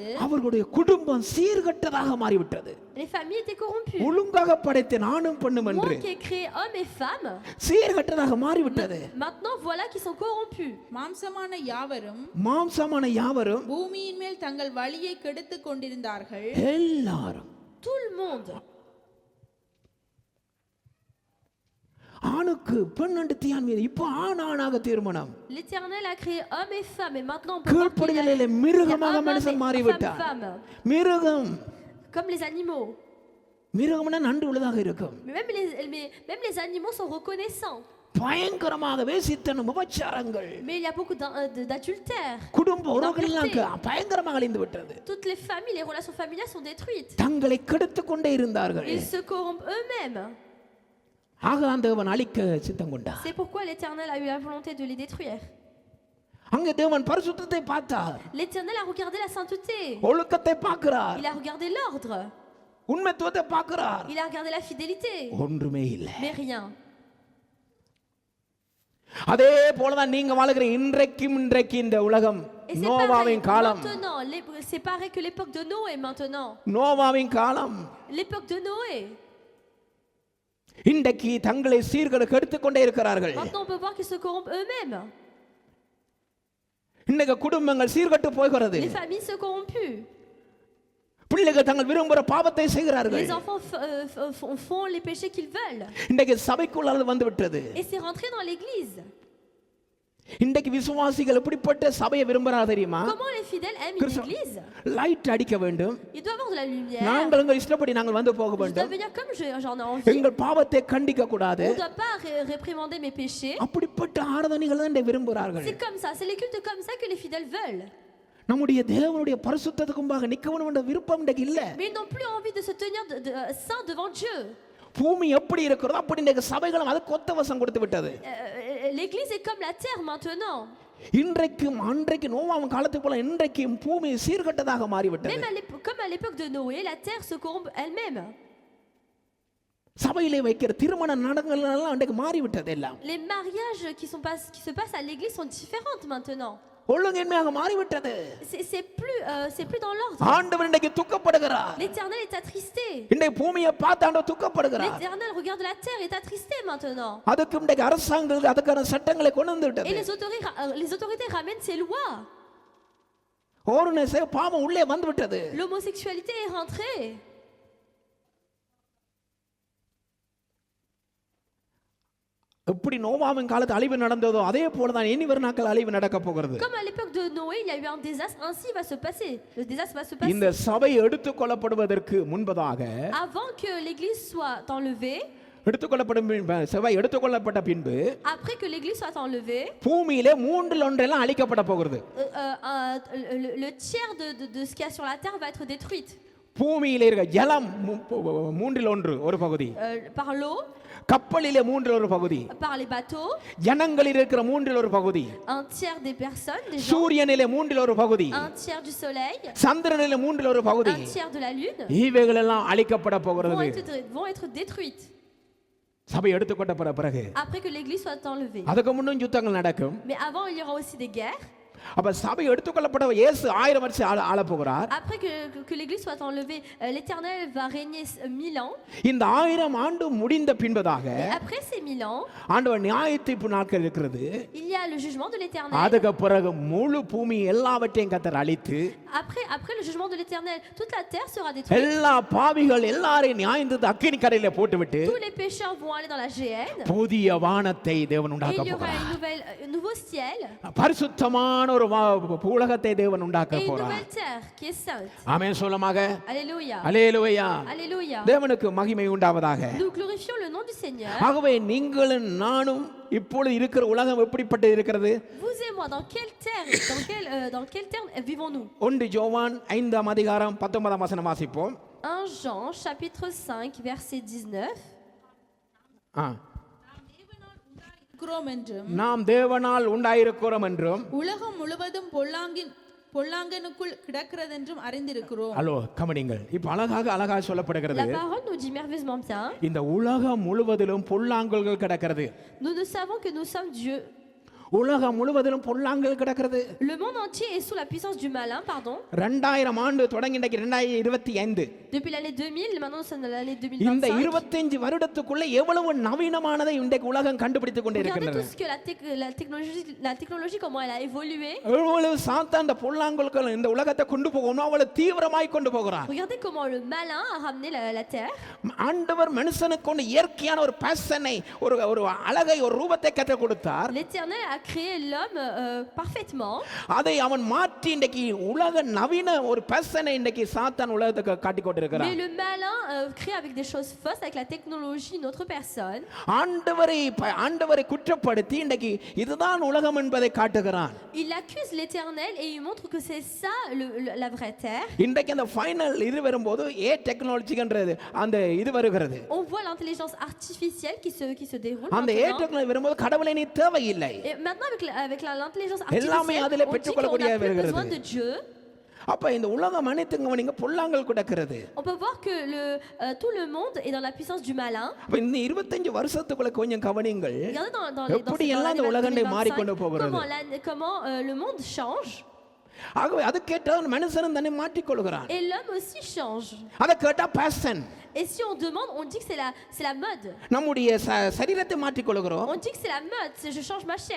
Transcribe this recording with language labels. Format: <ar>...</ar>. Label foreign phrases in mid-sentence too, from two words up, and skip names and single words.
<ta>அவர்களுடைய குடும்பம் சீர்கெட்டதாக மாறிவிட்டது.</ta> <fr>Les familles étaient corrompues.</fr> <ta>ஒழுங்காக படைத்த நானும் பெண்ணும் என்று</ta> <fr>Moi qui ai créé hommes et femmes.</fr> <ta>சீர்கெட்டதாக மாறிவிட்டது.</ta> <fr>Maintenant voilà qu'ils sont corrompus.</fr> <ta>மாம்சமான யாவரும் பூமியின் மேல் தங்கள் வழியை கெடுத்துக் கொண்டிருந்தார்கள். எல்லாரும்,</ta> <fr>Tout le monde.</fr> <ta>ஆணுக்கு பெண் என்று தியான் மீது இப்போ ஆணாக திருமணம்.</ta> <fr>L'Éternel a créé hommes et femmes et maintenant on peut voir qu'il y a</fr> <ta>கீழ்ப்படிதலிலே மிருகமாக மனுஷன் மாறிவிட்டார்.</ta> <fr>femmes.</fr> <ta>மிருகம்,</ta> <fr>Comme les animaux.</fr> <ta>மிருகம்னா நன்றி உள்ளதாக இருக்கும்.</ta> <fr>Même les animaux sont reconnaissants.</fr> <ta>பயங்கரமாக வேசித்தனம் விபச்சாரங்கள்,</ta> <fr>Mais il y a beaucoup d'adultères.</fr> <ta>குடும்ப உறவுகள் பயங்கரமாக அழிந்து விட்டது.</ta> <fr>Toutes les familles, les relations familiales sont détruites.</fr> <ta>தங்களை கெடுத்துக் கொண்டே இருந்தார்கள்.</ta> <fr>Ils se corrompent eux-mêmes.</fr> <ta>ஆக தேவன் அழிக்க சித்தம் கொண்டார்.</ta> <fr>C'est pourquoi l'Éternel a eu la volonté de les détruire.</fr> <ta>அங்கே தேவன் பரிசுத்தத்தை பார்த்தார்.</ta> <fr>L'Éternel a regardé la sainteté.</fr> <ta>ஒழுக்கத்தை பார்க்கிறார்.</ta> <fr>Il a regardé l'ordre.</fr> <ta>உண்மைத்துவத்தை பார்க்கிறார்.</ta> <fr>Il a regardé la fidélité.</fr> <ta>ஒன்றுமே இல்லை.</ta> <fr>Mais rien.</fr> <ta>அதே போலதான் நீங்க வாழுகிற இன்றைக்கு இந்த உலகம் நோவாவின் காலம்.</ta> <fr>C'est pareil que l'époque de Noé maintenant.</fr> <ta>நோவாவின் காலம்.</ta> <fr>L'époque de Noé.</fr> <ta>இன்றைக்கு தங்களை சீர்கெடுக்க எடுத்துக்கொண்டே இருக்கிறார்கள்.</ta> <fr>Maintenant on peut voir qu'ils se corrompent eux-mêmes.</fr> <ta>இன்றைக்கு குடும்பங்கள் சீர்கெட்டு போகிறது.</ta> <fr>Les familles se corrompent.</fr> <ta>பிள்ளைகள் தங்கள் விரும்புகிற பாவத்தை செய்கிறார்கள்.</ta> <fr>Les enfants font les péchés qu'ils veulent.</fr> <ta>இன்றைக்கு சபைக்குள்ள வந்து விட்டது.</ta> <fr>Et c'est rentré dans l'église.</fr> <ta>இன்றைக்கு விசுவாசிகள் எப்படிப்பட்ட சபையை விரும்புறாங்க தெரியுமா?</ta> <fr>Comment les fidèles aiment l'église?</fr> <ta>லைட் அடிக்க வேண்டும்.</ta> <fr>Il doit avoir de la lumière.</fr> <ta>நாங்கள் எங்கள் இஷ்டப்படி நாங்கள் வந்து போக வேண்டும்.</ta> <fr>Je dois venir comme j'en ai envie.</fr> <ta>எங்கள் பாவத்தை கண்டிக்க கூடாது.</ta> <fr>On doit pas réprimander mes péchés.</fr> <ta>அப்படிப்பட்ட ஆராதனைகள் தான் விரும்புகிறார்கள்.</ta> <fr>C'est comme ça, c'est les cultes comme ça que les fidèles veulent.</fr> <ta>நம்முடைய தேவனுடைய பரிசுத்தத்துக்கு முன்பாக நிற்க வேண்டும் என்ற விருப்பம் இன்றைக்கு இல்ல.</ta> <fr>Mais ils n'ont plus envie de se tenir saint devant Dieu.</fr> <ta>பூமி எப்படி இருக்கிறதோ அப்படி இந்த சபைகளும் அதுக்கு ஒத்த வசம் கொடுத்து விட்டது.</ta> <fr>L'église est comme la terre maintenant.</fr> <ta>இன்றைக்கும் அன்றைக்கு நோவாவின் காலத்துக்கு போல இன்றைக்கும் பூமி சீர்கெட்டதாக மாறிவிட்டது.</ta> <fr>Même comme à l'époque de Noé, la terre se corrompt elle-même.</fr> <ta>சபையிலே வைக்கிற திருமண நடங்கள் எல்லாம் அன்றைக்கு மாறிவிட்டது எல்லாம்.</ta> <fr>Les mariages qui se passent à l'église sont différents maintenant.</fr> <ta>ஒழுங்கின்மையாக மாறிவிட்டது.</ta> <fr>C'est plus dans l'ordre.</fr> <ta>ஆண்டவர் இன்றைக்கு துக்கப்படுகிறார்.</ta> <fr>L'Éternel est attristé.</fr> <ta>இன்றைக்கு பூமியை பார்த்து ஆண்டவர் துக்கப்படுகிறார்.</ta> <fr>L'Éternel regarde la terre et est attristé maintenant.</fr> <ta>அதுக்கு இன்றைக்கு அரசாங்கங்கள் அதுக்கான சட்டங்களை கொண்டு வந்து விட்டது.</ta> <fr>Et les autorités ramènent ces lois.</fr> <ta>ஓருனே பாவம் உள்ளே வந்து விட்டது.</ta> <fr>L'homosexualité est rentrée.</fr> <ta>எப்படி நோவாவின் காலத்து அழிவு நடந்ததோ அதே போல தான் இனி வரும் நாட்கள் அழிவு நடக்க போகிறது.</ta> <fr>Comme à l'époque de Noé, il y a eu un désastre, ainsi va se passer. Le désastre va se passer.</fr> <ta>இந்த சபை எடுத்துக் கொள்ளப்படுவதற்கு முன்பதாக,</ta> <fr>avant que l'église soit enlevée,</fr> <ta>சபை எடுத்துக்கொள்ளப்பட்ட பின்பு,</ta> <fr>après que l'église soit enlevée,</fr> <ta>பூமியிலே மூன்றில் ஒன்றெல்லாம் அழிக்கப்பட போகிறது.</ta> <fr>le tiers de ce qu'il y a sur la terre va être détruite.</fr> <ta>பூமியிலே இருக்க ஜலம் மூன்றில் ஒன்று ஒரு பகுதி,</ta> <fr>par l'eau,</fr> <ta>கப்பலிலே மூன்றில் ஒரு பகுதி,</ta> <fr>par les bateaux,</fr> <ta>ஜனங்களில் இருக்கிற மூன்றில் ஒரு பகுதி,</ta> <fr>un tiers des personnes, des gens,</fr> <ta>சூரியனிலே மூன்றில் ஒரு பகுதி,</ta> <fr>un tiers du soleil,</fr> <ta>சந்திரனிலே மூன்றில் ஒரு பகுதி,</ta> <fr>un tiers de la lune</fr> <ta>இவைகள் எல்லாம் அழிக்கப்பட</ta> <fr>vont</fr> <ta>போகிறது.</ta> <fr>vont être détruites</fr> <ta>சபை எடுத்துக்கொண்ட பிறகு</ta> <fr>après que l'église soit enlevée.</fr> <ta>அதுக்கு முன்னும் யுத்தங்கள் நடக்கும்.</ta> <fr>Mais avant, il y aura aussi des guerres.</fr> <ta>அப்ப சபை எடுத்துக்கொள்ளப்பட இயேசு 1000 வருஷம் ஆள போகிறார்.</ta> <fr>Après que l'église soit enlevée, l'Éternel va régner 1000 ans.</fr> <ta>இந்த 1000 ஆண்டு முடிந்த பின்பதாக</ta> <fr>Et après ces 1000 ans,</fr> <ta>ஆண்டவர் நியாயத்தீர்ப்பு நாட்கள் இருக்கிறது.</ta> <fr>il y a le jugement de l'Éternel.</fr> <ta>அதுக்கு பிறகு முழு பூமி எல்லாவற்றையும் கர்த்தர் அழித்து</ta> <fr>Après le jugement de l'Éternel, toute la terre sera détruite.</fr> <ta>எல்லா பாவிகள் எல்லாரையும் நியாயந்தீர்த்து அக்கினி கடலிலே போட்டுவிட்டு</ta> <fr>Tous les pécheurs vont aller dans la géhenne.</fr> <ta>புதிய வானத்தை தேவன்</ta> <fr>Et</fr> <ta>உண்டாக்க</ta> <fr>il y aura</fr> <ta>போகிறார்.</ta> <fr>un nouveau ciel</fr> <ta>பரிசுத்தமான ஒரு உலகத்தை தேவன் உண்டாக்க</ta> <fr>et une</fr> <ta>போறார்.</ta> <fr>nouvelle terre qui est sainte.</fr> <ta>ஆமென் சொல்லுமாக.</ta> <fr>Alléluia.</fr> <ta>அல்லேலூயா.</ta> <fr>Alléluia.</fr> <ta>தேவனுக்கு மகிமை உண்டாவதாக.</ta> <fr>Nous glorifions le nom du Seigneur.</fr> <ta>ஆகவே நீங்களும் நானும் இப்பொழுது இருக்கிற உலகம் எப்படிப்பட்டு இருக்கிறது?</ta> <fr>Vous et moi, dans quelle terre, dans quelle terre vivons-nous?</fr> <ta>1 யோவான் 5ஆம் அதிகாரம் 19ஆம் வசனம் வாசிப்போம்.</ta> <fr>1 Jean chapitre 5 verset 19. ஆ.</fr> <ta>இருக்கிறோம் என்றும் நாம் தேவனால் உண்டாயிருக்கிறோம் என்றும் உலகம் முழுவதும் பொல்லாங்கனுக்குள் கிடக்கிறதென்றும் அறிந்திருக்கிறோம். ஹலோ கவனிங்கள். இப்ப அழகாக சொல்லப்படுகிறது,</ta> <fr>La parole nous dit merveilleusement bien.</fr> <ta>இந்த உலகம் முழுவதிலும் பொல்லாங்கல்கள் கிடக்கிறது.</ta> <fr>Nous savons que nous sommes Dieu.</fr> <ta>உலகம் முழுவதிலும் பொல்லாங்கல் கிடக்கிறது.</ta> <fr>Le monde entier est sous la puissance du malin, pardon.</fr> <ta>2000 ஆண்டு தொடங்கி இன்றைக்கு 2025.</ta> <fr>Depuis l'année 2000, maintenant nous sommes dans l'année</fr> <ta>இந்த</ta> <fr>2025.</fr> <ta>25 வருடத்துக்குள்ள எவ்வளவு நவீனமானதை இன்றைக்கு உலகம் கண்டுபிடித்துக் கொண்டே</ta> <fr>Regardez</fr> <ta>இருக்கிறது.</ta> <fr>tout ce que la technologie, comment elle a évolué.</fr> <ta>எவ்வளவு சாத்தான் இந்த பொல்லாங்கல்கள் இந்த உலகத்தை கொண்டு போகணும் அவ்வளவு தீவிரமாய் கொண்டு போகிறான்.</ta> <fr>Regardez comment le malin a ramené la terre.</fr> <ta>ஆண்டவர் மனுஷனுக்கு கொண்டு இயற்கையான ஒரு பேஷனை ஒரு அழகை ஒரு ரூபத்தை கற்றுக் கொடுத்தார்.</ta> <fr>L'Éternel a créé l'homme parfaitement.</fr> <ta>அதை அவன் மாற்றி இன்றைக்கு உலக நவீன ஒரு பேஷனை இன்றைக்கு சாத்தான் உலகத்துக்கு காட்டிக் கொண்டிருக்கிறான்.</ta> <fr>Mais le malin crée avec des choses fausses, avec la technologie, une autre personne.</fr> <ta>ஆண்டவரை குற்றப்படுத்தி இன்றைக்கு இதுதான் உலகம் என்பதை காட்டுகிறான்.</ta> <fr>Il accuse l'Éternel et il montre que c'est ça la vraie terre.</fr> <ta>இன்றைக்கு அந்த ஃபைனல் இது வரும்போது டெக்னாலஜின்றது அந்த இது வருகிறது.</ta> <fr>On voit l'intelligence artificielle qui se déroule</fr> <ta>அந்த</ta> <fr>maintenant.</fr> <ta>டெக்னாலஜி வரும்போது கடவுளை நீ தேவையில்லை.</ta> <fr>Et maintenant avec l'intelligence</fr> <ta>எல்லாமே</ta> <fr>artificielle,</fr> <ta>அதிலே</ta> <fr>on dit</fr> <ta>பெற்றுக்கொள்ளக்கூடிய</ta> <fr>qu'on n'a plus</fr> <ta>வருகிறது.</ta> <fr>besoin de Dieu.</fr> <ta>அப்ப இந்த உலகம் அனைத்துங்க நீங்க பொல்லாங்கல் கிடக்கிறது.</ta> <fr>On peut voir que tout le monde est dans la puissance du malin.</fr> <ta>அப்ப இந்த 25 வருஷத்துக்குள்ள கொஞ்சம் கவனிங்கள்.</ta> <fr>Regardez dans</fr> <ta>எப்படி</ta> <fr>les</fr> <ta>எல்லாம் இந்த உலகத்தை மாறிக்கொண்டு</ta> <fr>2025,</fr> <ta>போகிறது.</ta> <fr>comment le monde change</fr> <ta>ஆகவே அது கேட்டால் மனுஷனும் தன்னை மாற்றிக்கொள்கிறான்.</ta> <fr>et l'homme aussi change.</fr> <ta>அதை கேட்டா பேஷன்.</ta> <fr>Et si on demande, on dit que c'est la mode.</fr> <ta>நம்முடைய சரீரத்தை மாற்றிக்கொள்கிறோம்.</ta> <fr>On dit que c'est la mode, je change ma chair,</fr>